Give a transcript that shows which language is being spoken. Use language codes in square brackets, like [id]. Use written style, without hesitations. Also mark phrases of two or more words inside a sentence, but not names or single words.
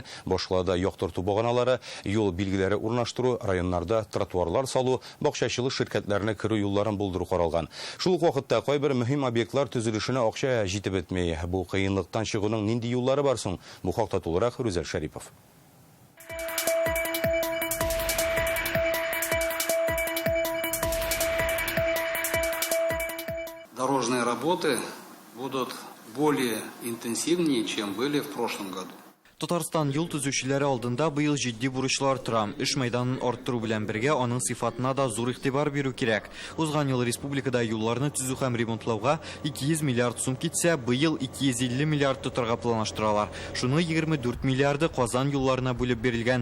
[tt] Башкалада яктырту баганалары, юл билгеләре урнаштыру, районнарда тротуарлар салу, бакчачылык ширкәтләренә керү юлларын булдыру каралган. Шул ук вакытта кайбер мөһим объектлар төзелешенә акча җитеп бетмәй. Бу кыенлыктан чыгуның нинди юллары бар соң? Бу хакта тулырак Рүзәл Шәрипов. [ru] Дорожные работы будут более интенсивнее, чем были в прошлом году. [tt] Татарстан юл төзүчеләре алдында быел җитди бурычлар тора. Эш мәйданын арттыру белән бергә аның сыйфатына да зур игътибар бирү кирәк. Узган ел республикада юлларны төзү һәм ремонтлауга 200 миллиард сум китсә, быел 250 миллиард тотарга планлаштыралар. Шуны 24 миллиарды Казан юлларына бүлеп бирелгән.